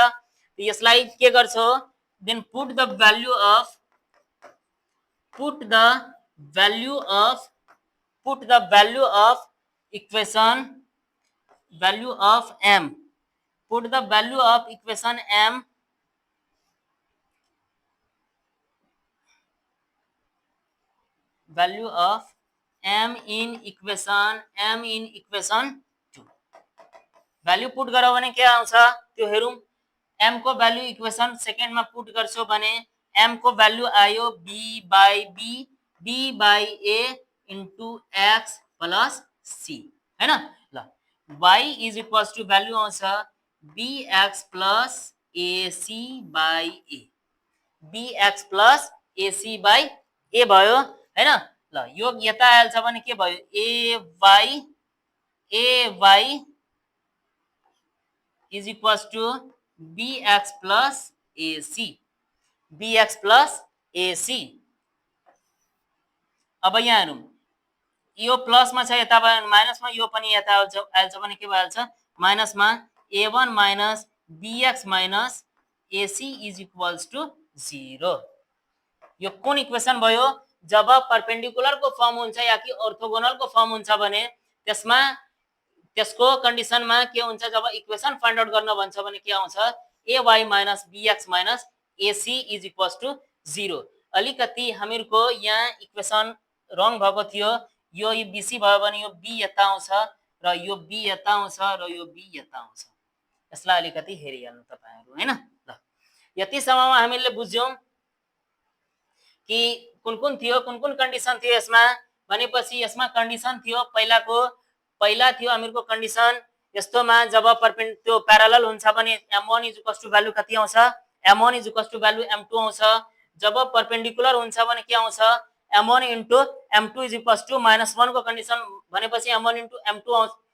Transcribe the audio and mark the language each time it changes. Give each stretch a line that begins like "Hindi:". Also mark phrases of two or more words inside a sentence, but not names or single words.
Nepali: यसलाई के गर्छौ
English: then put the value of equation m, put the value of equation m value of m in equation 2। value put
Nepali: गरौ भने के आउँछ त्यो हेरौं। m को
English: value equation second
Nepali: मा पुट गर्छौ भने m को भ्यालु आयो b/a
English: into x plus c
Nepali: हैन। ल y = भ्यालु आउँछ
English: bx plus ac/a, bx plus ac/a
Nepali: भयो हैन। ल यो यता आइहाल्छ भने के भयो ay =
English: bx plus ac।
Nepali: अब यहाँ हेरौं यो प्लस मा छ यता माइनस मा, यो पनि यता आइहाल्छ भने के भइहाल्छ माइनस मा
English: a1 minus bx minus ac
Nepali: = 0। यो कुन इक्वेसन भयो जब परपेंडिकुलर को फर्म हुन्छ या कि ऑर्थोगोनल को फर्म हुन्छ भने त्यसमा त्यसको कन्डिसनमा के हुन्छ जब
English: equation find out
Nepali: गर्न भन्छ भने के आउँछ
English: ay minus bx minus ac
Nepali: = 0। अलिकति हामीहरुको यहाँ
English: equation wrong
Nepali: भएको थियो, यो bc भयो भने यो b यता आउँछ र यो b यता आउँछ र यो b यता आउँछ। यसलाई अलिकति हेरिहाल्नु तपाईहरु हैन। ल यति सम्ममा हामीले बुझ्यौं कि कुन कुन थियो, कुन कुन कन्डिसन थियो यसमा भनेपछि यसमा कन्डिसन थियो पहिलाको पहिला थियो हामीहरुको कन्डिसन यस्तोमा जब त्यो प्यारलल हुन्छ भने m1 = भ्यालु कति आउँछ m1 = भ्यालु m2 आउँछ जब परपेंडिकुलर हुन्छ भने के आउँछ m1 * m2 = -1 को कन्डिसन भनेपछि m1 * m2 आउँछ